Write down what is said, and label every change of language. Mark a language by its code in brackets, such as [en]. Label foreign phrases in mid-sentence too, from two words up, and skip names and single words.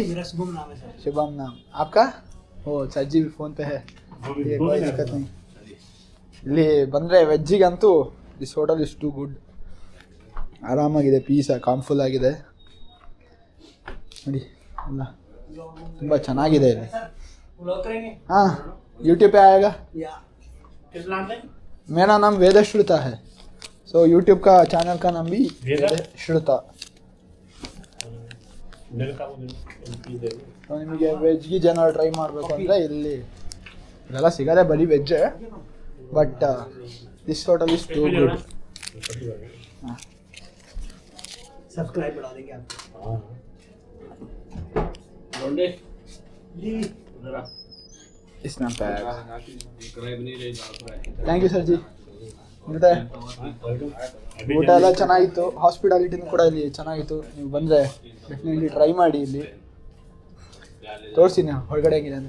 [hi] शुभम नाम। आपका? ओ सज्जी फोन पे है, कोई दिक्कत नहीं. [kn] ಇಲ್ಲಿ ಬಂದರೆ ವೆಜ್ಜಿಗಂತೂ [en] this hotel is too good. [kn] ಆರಾಮಾಗಿದೆ, ಪೀಸ್ ಕಾಮ್ಫುಲ್ ಆಗಿದೆ ನೋಡಿ. ಎಲ್ಲ ತುಂಬ ಚೆನ್ನಾಗಿದೆ ಇಲ್ಲಿ. [hi] हाँ यूट्यूब पे आएगा. मेरा नाम वेदश्रुता है, सो यूट्यूब का चैनल का नाम भी वेदश्रुता. [kn] ನಿಮಗೆ ವೆಜ್ ಗೀಜ್ ಏನಾದ್ರು ಟ್ರೈ ಮಾಡಬೇಕು ಅಂದರೆ ಇಲ್ಲಿ ಇದೆಲ್ಲ ಸಿಗೋದೇ ಬರೀ ವೆಜ್ಜೇ, [en] but this hotel is too good. [hi] सब्सक्राइब बढ़ा देंगे आपको. [en] thank you sir ji. [kn] ಮತ್ತೆ ಊಟ ಎಲ್ಲ ಚೆನ್ನಾಗಿತ್ತು, ಹಾಸ್ಪಿಟಾಲಿಟಿನೂ ಕೂಡ ಇಲ್ಲಿ ಚೆನ್ನಾಗಿತ್ತು. ನೀವು ಬಂದರೆ ಡೆಫಿನೆಟ್ಲಿ ಟ್ರೈ ಮಾಡಿ. ಇಲ್ಲಿ ತೋರಿಸ್ತೀನಿ ಹೊರಗಡೆ ಹೆಂಗಿದೆ ಅಂತ.